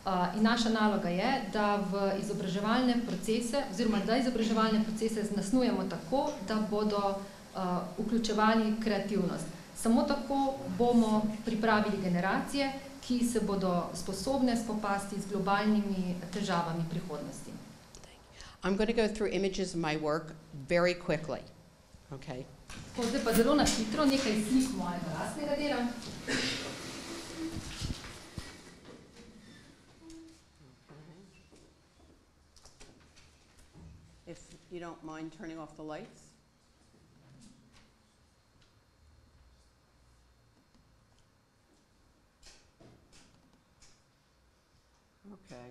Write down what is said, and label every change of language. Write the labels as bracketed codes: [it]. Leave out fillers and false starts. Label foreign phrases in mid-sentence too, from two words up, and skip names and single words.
[sl] In naša naloga je, da v izobraževalne procese, oziroma da izobraževalne procese nasnujemo tako, da bodo vključevali kreativnost. Samo tako bomo pripravili generacije, ki se bodo sposobne spopasti z globalnimi težavami prihodnosti. [en] I'm going to go through images of my work very quickly. Okay. [sl] Zdaj pa zelo na hitro nekaj slik mojega lastnega dela. [en] If you don't mind turning off the lights. Okay.